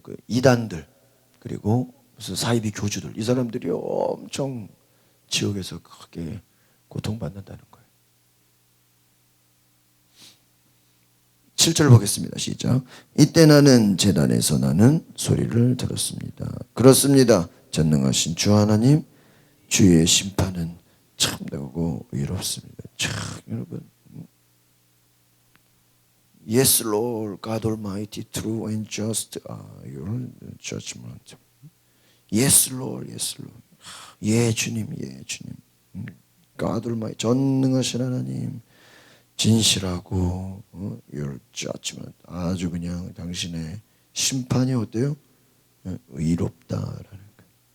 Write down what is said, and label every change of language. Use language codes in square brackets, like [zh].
[ko] 그 이단들, 그리고 무슨 사이비 교주들, 이 사람들이 엄청 지옥에서 크게 고통받는다는 거예요. 7절 보겠습니다. 시작. 이때 나는 제단에서 나는 소리를 들었습니다. 그렇습니다. 전능하신 주 하나님, 주의 심판은 참되고 의롭습니다. 참, 여러분, [en] Yes, Lord, God Almighty, true and just are your judgment. Yes, Lord, yes, Lord. [ko] 예, 주님, 예, 주님. [en] God Almighty, [ko] 전능하신 하나님, 진실하고 [en] your judgment, [ko] 아주 그냥 당신의 심판이 어때요? 의롭다라는 거예요.